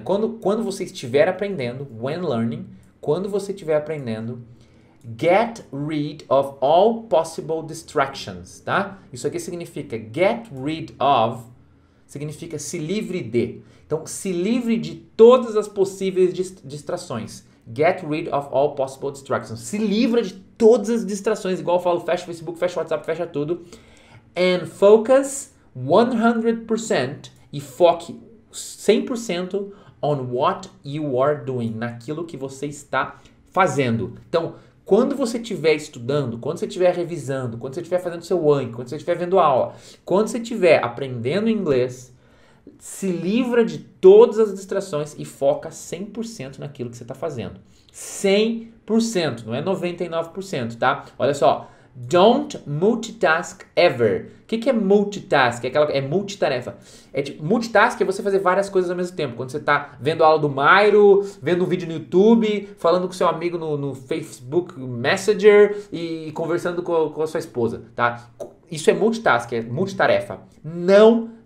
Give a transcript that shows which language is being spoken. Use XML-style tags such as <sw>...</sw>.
<pt>Quando você estiver aprendendo,</pt> <en>when learning,</en> <pt>quando você estiver aprendendo,</pt> <en>get rid of all possible distractions,</en> <pt>tá? Isso aqui significa</pt> <en>get rid of,</en> <pt>significa se livre de. Então, se livre de todas as possíveis distrações.</pt> <en>Get rid of all possible distractions.</en> <pt>Se livra de todas as distrações. Igual eu falo, fecha o Facebook, fecha o WhatsApp, fecha tudo.</pt> <en>And focus 100%</en> <pt>e foque 100%</pt> <en>on what you are doing.</en> <pt>Naquilo que você está fazendo. Então, quando você estiver estudando, quando você estiver revisando, quando você estiver fazendo seu Anki, quando você estiver vendo a aula, quando você estiver aprendendo inglês, se livra de todas as distrações e foca 100% naquilo que você está fazendo. 100%, não é 99%, tá? Olha só,</pt> <en>don't multitask ever.</en> <pt>O que é multitask? É multitarefa. Multitask é você fazer várias coisas ao mesmo tempo. Quando você está vendo a aula do Mairo, vendo um vídeo no YouTube, falando com seu amigo no Facebook Messenger e conversando com a sua esposa, tá? Isso é multitask, é multitarefa. Não</pt>